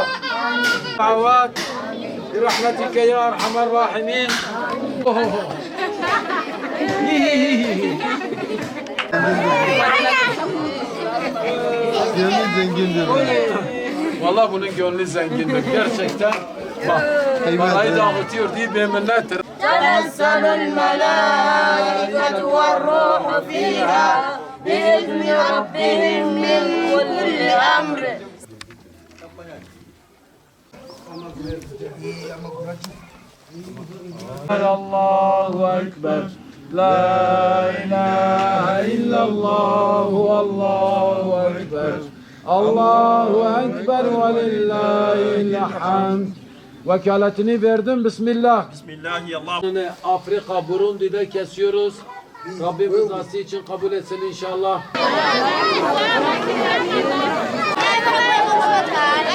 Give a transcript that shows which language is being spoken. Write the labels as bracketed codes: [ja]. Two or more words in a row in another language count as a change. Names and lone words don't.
[ar] دعوت برحمتك يا أرحم الراحمين. [tr] Gönlü zengindir. Vallahi bunun gönlü zengindir. Gerçekten bak, parayı dağıtıyor diye bir minnettir. [ar] تنزل الملائكة والروح فيها بإذن ربهم من كل أمر. الله أكبر. لا إله إلا الله. الله أكبر. الله أكبر ولله الحمد. [tr] Vekaletini verdim. Bismillah. Bismillahirrahmanirrahim. Afrika, Burundi'de kesiyoruz. Rabbim rızası için kabul etsin inşallah.